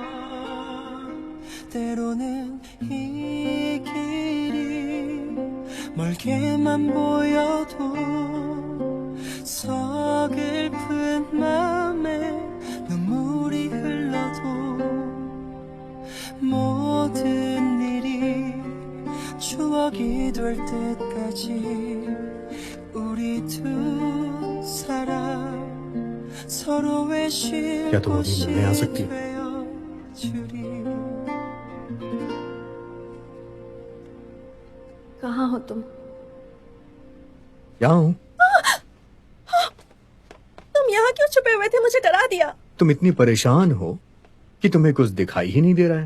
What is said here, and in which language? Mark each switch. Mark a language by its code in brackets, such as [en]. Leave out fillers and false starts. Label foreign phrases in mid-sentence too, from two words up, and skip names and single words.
[ko] 때로는 이 길이 멀게만 보여도 서글픈 맘에 눈물이 흘러도 모든 일이 추억이 될 때까지 우리 두 사람 서로의 쉴 [hi] क्या तुम अभी [ko] 곳이 [hi] मिलने आ सकती हो? [ko] 되어주리 [hi] कहाँ हो तुम? यहाँ हूँ। तुम यहाँ क्यों छुपे हुए थे? मुझे डरा दिया। तुम इतनी परेशान हो कि तुम्हें कुछ दिखाई ही नहीं दे रहा है।